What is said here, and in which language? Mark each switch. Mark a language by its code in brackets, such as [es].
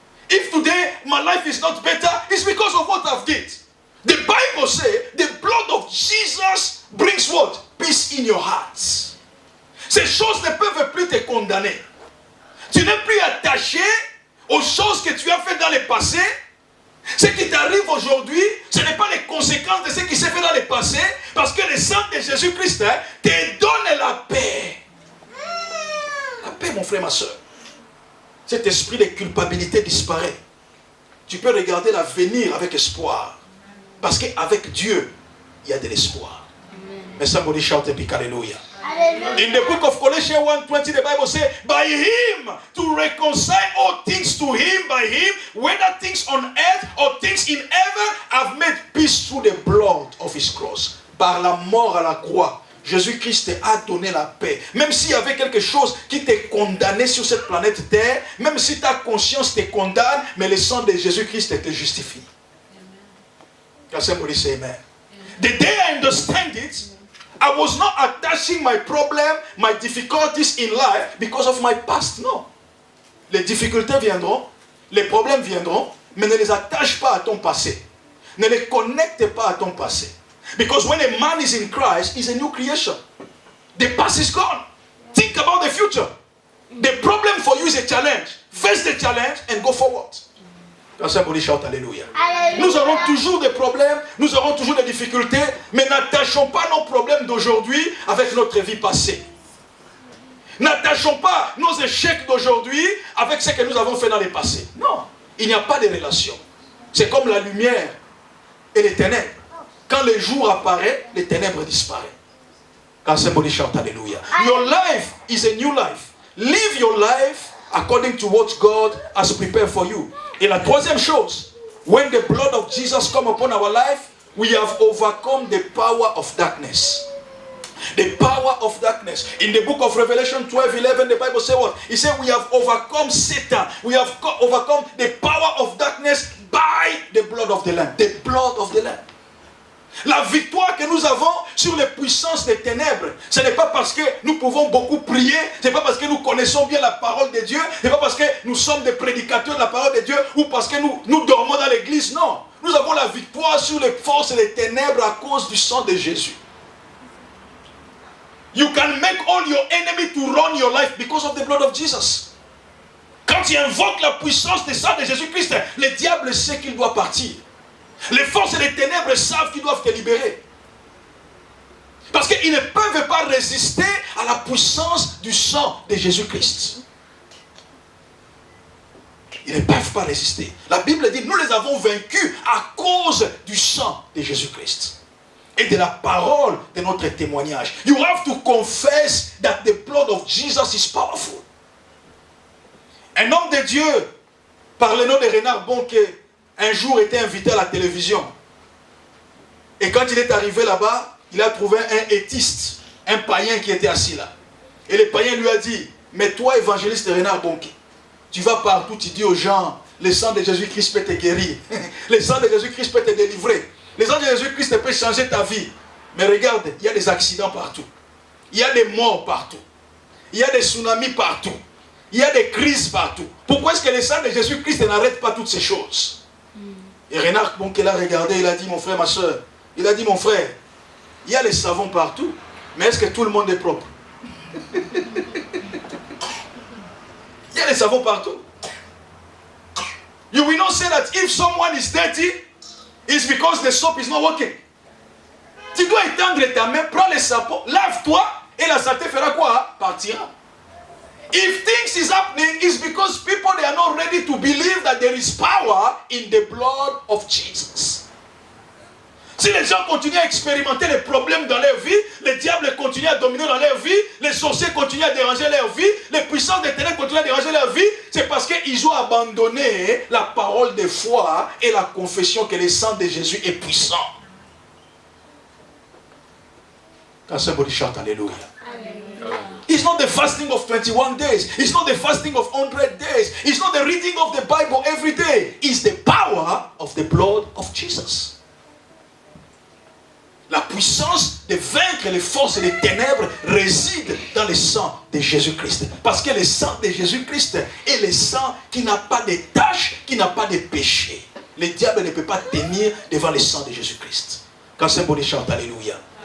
[en] If today my life is not better, it's because of what I've did. The Bible says the blood of Jesus brings what? Peace in your hearts. [fr] Ces choses ne peuvent plus te condamner. Tu n'es plus attaché aux choses que tu as faites dans le passé. Ce qui t'arrive aujourd'hui, ce n'est pas les conséquences de ce qui s'est fait dans le passé, parce que le sang de Jésus-Christ te donne la paix. mon frère, ma soeur. Cet esprit de culpabilité disparaît. Tu peux regarder l'avenir avec espoir. Parce qu'avec Dieu, il y a de l'espoir. [en] Mais somebody shout a big hallelujah. In the book of Colossians 1:20, the Bible says, by him to reconcile all things to him, by him, whether things on earth or things in heaven, have made peace through the blood of his cross. [fr] Par la mort à la croix, Jésus-Christ a donné la paix. Même s'il y avait quelque chose qui t'est condamné sur cette planète Terre, même si ta conscience te condamne, mais le sang de Jésus-Christ te justifie. [en] Can somebody say amen? The day I understand it, I was not attaching my problem, my difficulties in life because of my past. No. [fr] Les difficultés viendront, les problèmes viendront, mais ne les attache pas à ton passé. Ne les connecte pas à ton passé. [en] Because when a man is in Christ, he's a new creation. The past is gone. Think about the future. The problem for you is a challenge. Face the challenge and go forward. Quand somebody shout Alléluia. [fr] Nous aurons toujours des problèmes, nous aurons toujours des difficultés, mais n'attachons pas nos problèmes d'aujourd'hui avec notre vie passée. N'attachons pas nos échecs d'aujourd'hui avec ce que nous avons fait dans le passé. Non, il n'y a pas de relation. C'est comme la lumière et les ténèbres. Quand le jour apparaît, les ténèbres disparaissent. [en] Quand somebody shout Alléluia. Your life is a new life. Live your life according to what God has prepared for you. [fr] Et la troisième chose, [en] when the blood of Jesus come upon our life, we have overcome the power of darkness. The power of darkness. In the book of Revelation 12:11, the Bible says what? It says we have overcome Satan. We have overcome the power of darkness by the blood of the Lamb. The blood of the Lamb. [fr] La victoire que nous avons sur les puissances des ténèbres, ce n'est pas parce que nous pouvons beaucoup prier, ce n'est pas parce que nous connaissons bien la parole de Dieu, ce n'est pas parce que nous sommes des prédicateurs de la parole de Dieu ou parce que nous dormons dans l'église. Non, nous avons la victoire sur les forces des ténèbres à cause du sang de Jésus. [en] You can make all your enemy to run your life because of the blood of Jesus. [fr] Quand tu invoques la puissance du sang de Jésus-Christ, le diable sait qu'il doit partir. Les forces des ténèbres savent qu'ils doivent te libérer. Parce qu'ils ne peuvent pas résister à la puissance du sang de Jésus-Christ. Ils ne peuvent pas résister. La Bible dit, nous les avons vaincus à cause du sang de Jésus-Christ. Et de la parole de notre témoignage. [en] You have to confess that the blood of Jesus is powerful. [fr] Un homme de Dieu, par le nom de Renard Bonquet, un jour était invité à la télévision. Et quand il est arrivé là-bas, il a trouvé un éthiste, un païen qui était assis là. Et le païen lui a dit, mais toi, évangéliste Renard Bonquet, tu vas partout, tu dis aux gens, le sang de Jésus-Christ peut te guérir. Le sang de Jésus-Christ peut te délivrer. Le sang de Jésus-Christ peut changer ta vie. Mais regarde, il y a des accidents partout. Il y a des morts partout. Il y a des tsunamis partout. Il y a des crises partout. Pourquoi est-ce que le sang de Jésus-Christ n'arrête pas toutes ces choses? Et Renard Bonquet l'a regardé, il a dit, mon frère, ma soeur, il a dit, mon frère, il y a les savons partout, mais est-ce que tout le monde est propre? Il y a les savons partout. [en] You will not say that if someone is dirty, it's because the soap is not working. [fr] Tu dois étendre ta main, prends les savons, lave-toi, et la saleté fera quoi? Partira. [en] If things is happening, it's because people, they are not ready to believe that there is power in the blood of Jesus. [fr] Si les gens continuent à expérimenter les problèmes dans leur vie, le diable continue à dominer dans leur vie, les sorciers continuent à déranger leur vie, les puissances des ténèbres continuent à déranger leur vie, c'est parce qu'ils ont abandonné la parole de foi et la confession que le sang de Jésus est puissant. [en] Quand somebody shout Alléluia. It's not the fasting of 21 days. It's not the fasting of 100 days. It's not the reading of the Bible every day. It's the power of the blood of Jesus. [fr] La puissance de vaincre les forces des ténèbres réside dans le sang de Jésus-Christ. Parce que le sang de Jésus-Christ est le sang qui n'a pas de tâche, qui n'a pas de péché. Le diable ne peut pas tenir devant le sang de Jésus-Christ. Quand c'est bon, chante Alléluia.